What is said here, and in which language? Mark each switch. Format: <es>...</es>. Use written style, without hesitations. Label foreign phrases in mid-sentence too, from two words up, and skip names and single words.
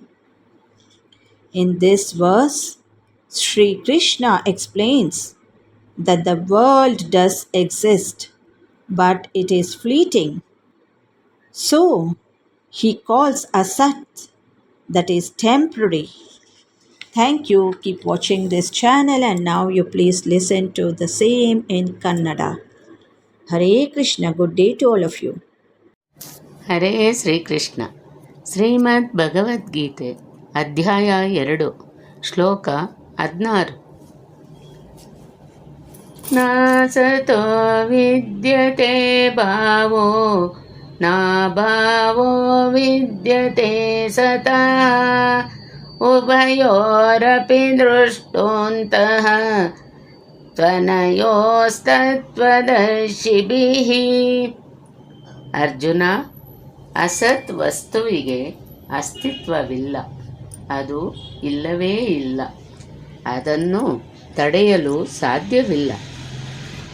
<en>In this verse, Sri Krishna explains that the world does exist, but it is fleeting. So, he calls Asat, that is temporary. Thank you. Keep watching this channel, and now you please listen to the same in Kannada. Hare Krishna. Good day to all of you.</en> <kn>ಹರೇ ಶ್ರೀಕೃಷ್ಣ. ಶ್ರೀಮದ್ ಭಗವದ್ಗೀತೆ ಅಧ್ಯಾಯ 2 ಶ್ಲೋಕ 16.</kn> <sa>ನಾಸತೋ ವಿದ್ಯತೆ ಭಾವೋ ನಾಭಾವೋ ವಿದ್ಯತೆ ಸತಃ ಉಭಯೋರಪಿ ದೃಷ್ಟೋऽन्तಃ ತ್ವನಯೋಸ್ತತ್ವದರ್ಶಿಭಿಃ.</sa> <kn>ಅರ್ಜುನ, ಅಸತ್ ವಸ್ತುವಿಗೆ ಅಸ್ತಿತ್ವವಿಲ್ಲ, ಅದು ಇಲ್ಲವೇ ಇಲ್ಲ, ಅದನ್ನು ತಡೆಯಲು ಸಾಧ್ಯವಿಲ್ಲ.</kn>